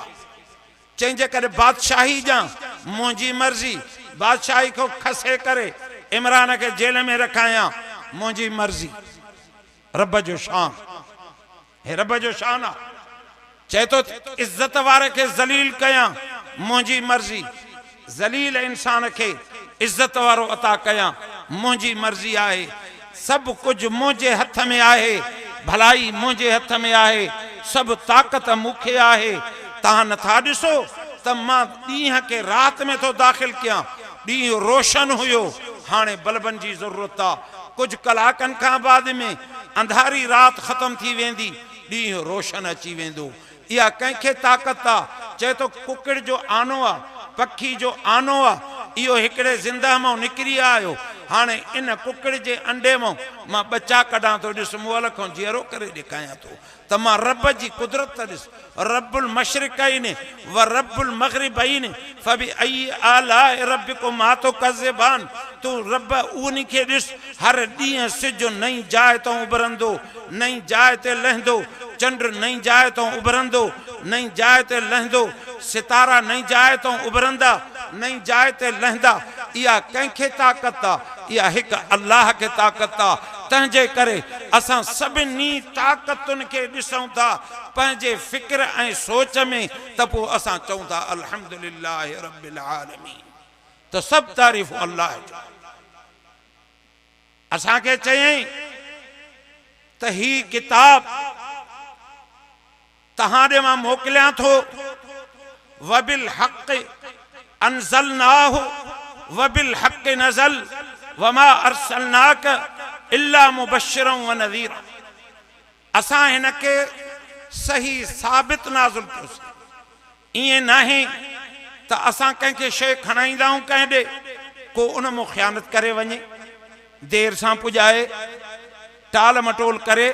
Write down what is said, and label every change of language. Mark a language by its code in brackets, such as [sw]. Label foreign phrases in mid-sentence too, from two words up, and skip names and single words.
[sd] चंहिंजे करे बादशाही जा मुंहिंजी मर्ज़ी, बादशाही को खसे करे इमरान के जेल में रखाया मुंहिंजी मर्ज़ी। रब जो शान हे, रब जो शान आ। चए तो इज्जत वारे के ज़लील कया मुंहिंजी मर्ज़ी, ज़लील इंसान के इज्जत वारो अता कया मुंहिंजी मर्ज़ी आहे। सब कुछ मुंहिंजे हथ में आहे, भलाई मुंहिंजे हथ में आहे, सब ताकत मूंखे आहे। तहां नथा ॾिसो त मां ॾींहं के रात में तो दाख़िल कयां, ॾींहुं रोशन हुयो, हाणे बल्बन जी ज़रूरत आ। कुछ कलाकनि खां बाद में अंधारी रात ख़त्म थी वेंदी, ॾींहुं रोशन अची वेंदो। इहा कंहिंखे ताकत आ। चए तो कुकड़ जो आनो आ, पखी जो आनो आ, इहो हिकिड़े ज़िंदा मां निकिरी आयो। हाणे इन कुकड़ जे अंडे मां मां बच्चा कढां तो, ॾिस मुअल खां जीअरो करे ॾेखारियां तो त मां रब जी कुदरत ॾिस। [ar] رب المشرقين ورب المغربين فبأي آلاء ربكما تكذبان. [sd] तू रब उन खे ॾिस, हर ॾींहुं सिज नई जाइ तो उभरंदो, नई जाइ ते लहंदो, चंड नई जाइ तो उभरंदो, नई जाइ ते लहंदो, सितारा नई जाइ तो उभरंदा, नई जाइ ते लहंदा। इहा कंहिंखे ताकत आ? इहा हिकु अल्लाह खे ताकत आ। तंहिंजे करे असां सभिनी ताकतुनि खे ॾिसूं था पंहिंजे फ़िक्र ऐं सोच में, त पोइ असां चऊं था [ar] الحمد لله رب العالمين. [sd] त सभु तारीफ़ अल्लाह जो। असांखे चयईं त ही किताब तहां ॾे मां मोकिलियां थो, [ar] وبالحق أنزلناه وبالحق نزل وما أرسلناك إلا مبشرا ونذيرا. [sd] असां हिन के सही साबित नाज़िल कयोसीं। ईअं नाहे त असां कंहिंखे शइ खणाईंदा आहियूं कंहिं ॾे, को उन मां ख़यानत करे वञे, देर सां पुॼाए, टाल मटोल करे।